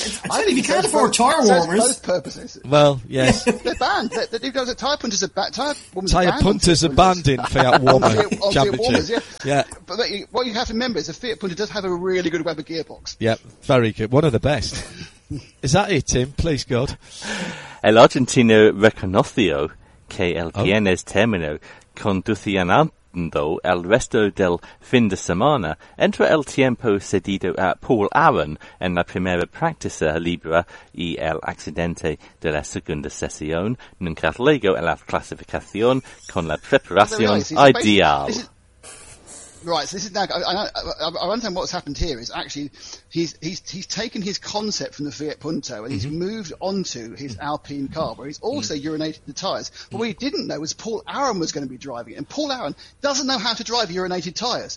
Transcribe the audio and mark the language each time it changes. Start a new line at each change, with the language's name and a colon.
English: I mean, you can't afford tyre warmers. Both purposes. Well, yes. They're banned. The tyre punters are banned. Tyre punters are banned in Fiat warmer championship. Warmers, yeah. But what you have to remember is a Fiat punter does have a really good Weber gearbox. Yep, very good. One of the best. Is that it, Tim? Please, God.
Spanish: El argentino reconoció que el viernes terminó conduciendo el resto del fin de semana entre el tiempo cedido a Paul Aaron en la primera práctica libre y el accidente de la segunda sesión nunca llegó a la clasificación con la preparación ideal.
English: Right, so this is now. I understand what's happened here is actually he's taken his concept from the Fiat Punto and he's moved onto his Alpine car where he's also urinated the tyres. But what he didn't know was Paul Aaron was going to be driving it, and Paul Aaron doesn't know how to drive urinated tyres.